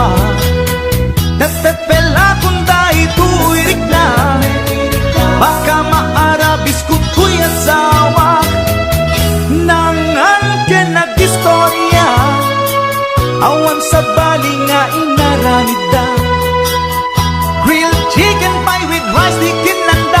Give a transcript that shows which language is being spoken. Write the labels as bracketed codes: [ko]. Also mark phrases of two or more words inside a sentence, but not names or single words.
[ilo] Nagtepela kung da ito'y rikna. Baka maarabis ko to'y asawa. Nangan ka nag-istorya. Awan sa bali nga inaramid da. [en] Grilled chicken pie with rice [ilo] di kinanda.